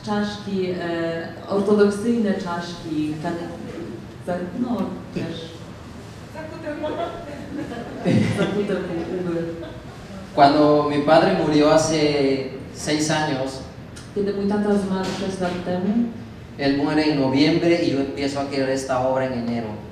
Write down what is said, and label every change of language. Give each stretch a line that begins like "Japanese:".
Polish: czaszki, ortodoksyjne czaszki, no też zakute półkule.
Spanish: Cuando mi padre murió hace 6 años,
Polish: Kiedy mój tata zmarł 6 lat temu,
Spanish: él muere en noviembre y yo empiezo a crear esta obra en enero.